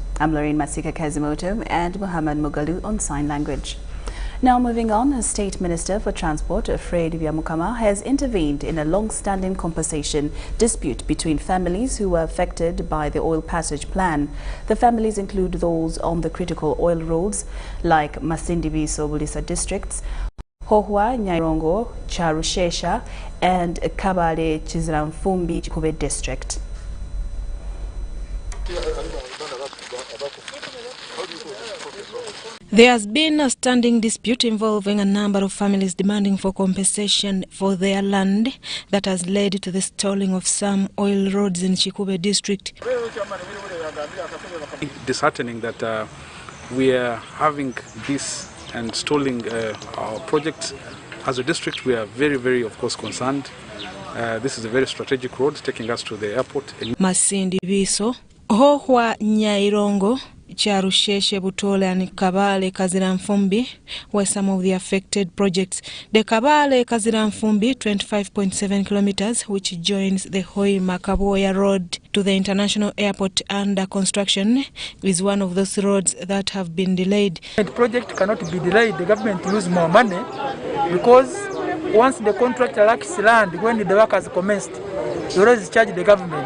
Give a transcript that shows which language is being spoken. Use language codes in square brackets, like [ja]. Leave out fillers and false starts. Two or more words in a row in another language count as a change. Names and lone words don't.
[en] I'm Lauryn Kazimoto and Muhammad Mugalu on Sign Language. Now moving on, State Minister for Transport, Fred Byamukama, has intervened in a long-standing compensation dispute between families who were affected by the oil passage plan. The families include those on the critical oil roads like Masindi-Biso-Bulisa districts, Hohwa, Nyairongo, Charushesha, and Kabale Chiziramfumbi Chikube district. There has been a standing dispute involving a number of families demanding for compensation for their land that has led to the stalling of some oil roads in Chikube district. Disheartening that we are having this and stalling our projects. As a district, we are very, very, of course, concerned. This is a very strategic road taking us to the airport. Masindi Biso, Hohwa Nyairongo, Charusheshe, Butole and Kabale Kaziranfumbi were some of the affected projects. The Kabale Kaziranfumbi, 25.7 kilometers, which joins the Hoi Makaboya Road to the international airport under construction, is one of those roads that have been delayed. The project cannot be delayed. The government use more money because once the contractor lacks land, when the work has commenced, they always charge the government.